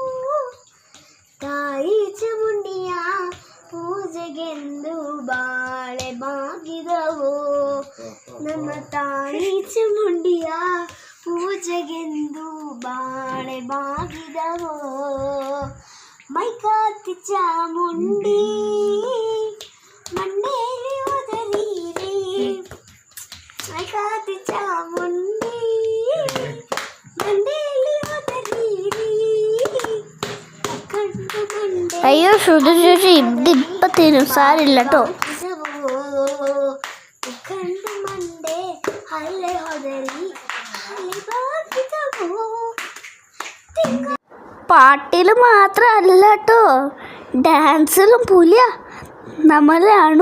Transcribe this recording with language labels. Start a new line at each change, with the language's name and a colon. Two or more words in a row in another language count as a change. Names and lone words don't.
Kannada: ತಾಯಿ ಚಾಮುಂಡಿಯ ಪೂಜೆಗೆಂದು ಬಾಳೆ ಬಾಗಿದವು, ನಮ್ಮ ತಾಯಿ ಚಾಮುಂಡಿಯ ಪೂಜೆಗೆಂದು ಬಾಳೆ ಬಾಗಿದವು, ಮೈಕಾತಿ ಚಾಮುಂಡಿ ಮಂಡೇಲಿ ಒದರೀರಿ, ಮೈಕಾತಿ ಚಾಮುಂಡಿ ಮಂಡೇಲಿ ಒದರೀರಿ.
Malayalam: അയ്യോ ശ്രുതി ചേച്ചി, ഇതിപ്പോ തരും, സാരില്ല കേട്ടോ. പാട്ടില് മാത്രല്ല കേട്ടോ, ഡാൻസിലും പുലിയ നമ്മളെ അണു.